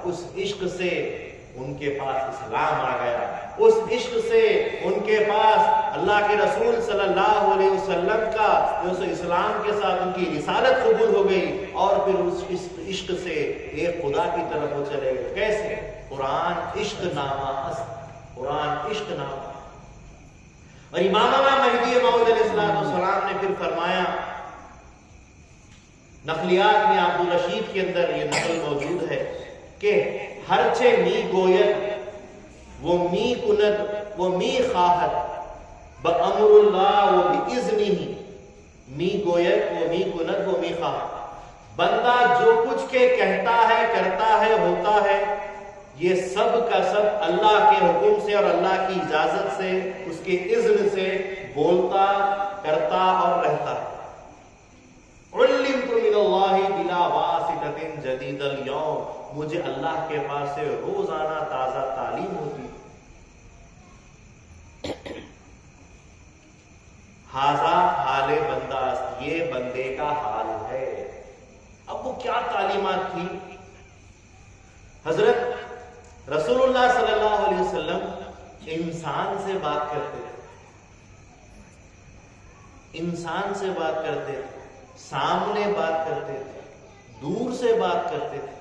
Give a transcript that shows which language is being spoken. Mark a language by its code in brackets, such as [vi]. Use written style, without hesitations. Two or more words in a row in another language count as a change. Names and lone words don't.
[ur] اس عشق سے ان کے پاس اسلام آ گیا, اس عشق سے ان کے پاس اللہ کے رسول صلی اللہ علیہ وسلم کا جو اسلام کے ساتھ ان کی رسالت قبول ہو گئی, اور پھر اس عشق سے ایک خدا کی طرف وہ چلے گئے. کیسے؟ [fa] قرآن عشق نامہ است, قرآن عشق نامہ. [ur] اور امام مہدی موعود علیہ السلام نے پھر فرمایا, نقلیات میں عبدالرشید کے اندر یہ نقل موجود ہے کہ [fa] ہرچے می گوید وہ می کند وہ می خواہد بامر اللہ و باذنہ, می گوید وہ می کند وہ می خواہد. [ur] بندہ جو کچھ کے کہتا ہے, کرتا ہے, ہوتا ہے, یہ سب کا سب اللہ کے حکم سے اور اللہ کی اجازت سے, اس کے اذن سے بولتا, کرتا اور رہتا ہے. [ar] علمت من اللہ بلا واسطۃ جدید اليوم, [ur] مجھے اللہ کے پاس سے روزانہ تازہ تعلیم ہوتی. [ar] ھذا حال بندہ, [ur] یہ بندے کا حال ہے. اب وہ کیا تعلیمات تھی؟ حضرت رسول اللہ صلی اللہ علیہ وسلم انسان سے بات کرتے تھے, انسان سے بات کرتے تھے, سامنے بات کرتے تھے, دور سے بات کرتے تھے.